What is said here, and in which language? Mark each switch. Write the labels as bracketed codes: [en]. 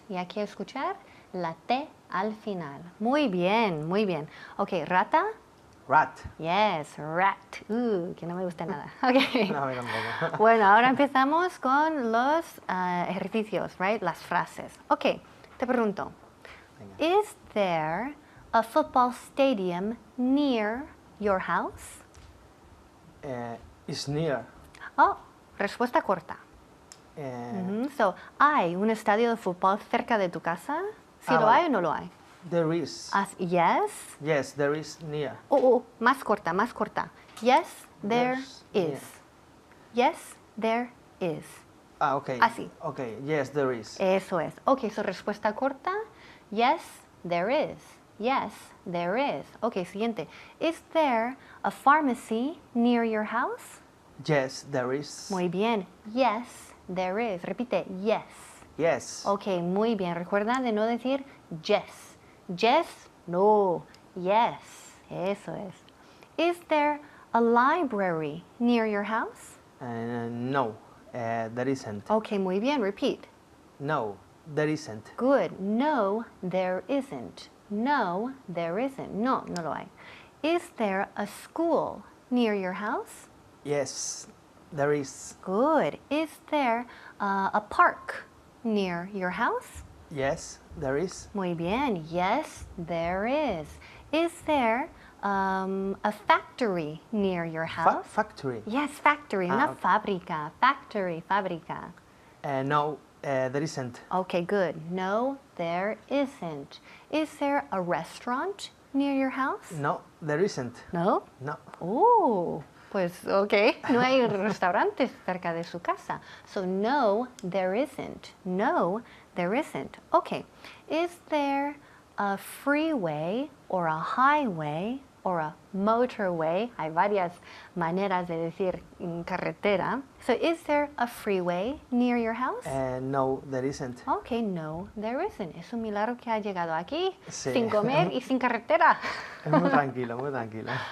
[es] Y aquí escuchar la T al final. Muy bien, muy bien. Ok, rata. [en] Rat. Yes, rat. [es] Que no me gusta nada. Ok. No, a mí tampoco. Bueno, ahora empezamos con los ejercicios, right? Las frases. Ok, te pregunto. Venga. [en] Is there a football stadium near your house? Is near. [es] Oh, respuesta corta. So, ¿hay un estadio de fútbol cerca de tu casa? ¿Sí lo vale. hay o no lo hay? [en] There is. Yes. Yes, there is near. [es] Más corta, más corta. [en] Yes, there There's is. Yes, there is. Ah, ok. [es] Así. [en] Ok, yes, there is. [es] Eso es. [en] Ok, so [es] respuesta corta. [en] Yes, there is. Yes, there is. Ok, siguiente. Is there a pharmacy near your house? Yes, there is. [es] Muy bien. [en] Yes, there is. Repite, yes. Yes. [es] Ok, muy bien. Recuerda de no decir yes. [en] Yes, no. Yes. Eso es. Is there a library near your house? No, there isn't. [es] Ok, muy bien. Repeat. [en] No, there isn't. Good. No, there isn't. No, there isn't. [es] No, no lo hay. [en] Is there a school near your house? Yes, there is. Good. Is there a park near your house? Yes, there is. [es] Muy bien. [en] Yes, there is. Is there a factory near your house? Factory. Yes, factory. Una okay. [es] fábrica. Factory, fábrica. [en] No, there isn't. Okay, good. No, there isn't. Is there a restaurant near your house? No, there isn't. No. No. [es] Pues ok, no hay restaurantes cerca de su casa. [en] So no, there isn't. No, there isn't. Okay. Is there a freeway or a highway or a motorway? [es] Hay varias maneras de decir carretera. [en] So is there a freeway near your house? No, there isn't. Okay, no, there isn't. [es] Es un milagro que ha llegado aquí Sí. sin comer y sin carretera. Es muy tranquilo, muy tranquilo.